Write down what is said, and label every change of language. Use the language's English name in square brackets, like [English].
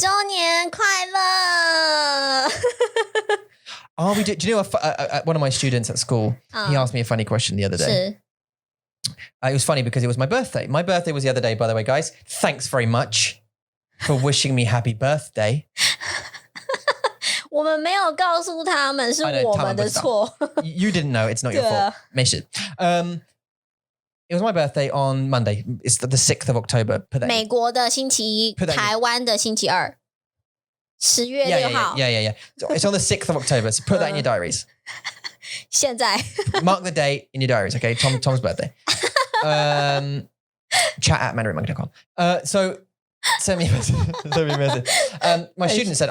[Chinese] 5周年快乐 [English] do you know one of my students at school he asked me a funny question the other day it was funny because it was my birthday was the other day by the way guys thanks very much for wishing me happy birthday [Chinese] 我们没有告诉他们是我们的错 [English] you didn't know it's not your fault [Chinese] 没事 [English] it was my birthday on Monday it's the 6th of October [Chinese] 美国的星期1台湾的星期2 10月6号 [English] yeah it's on the 6th of October so put that in your diaries [Chinese] 现在 [English] mark the date in your diaries okay Tom's birthday chat at mandarinmonkey.com so send me a message my student said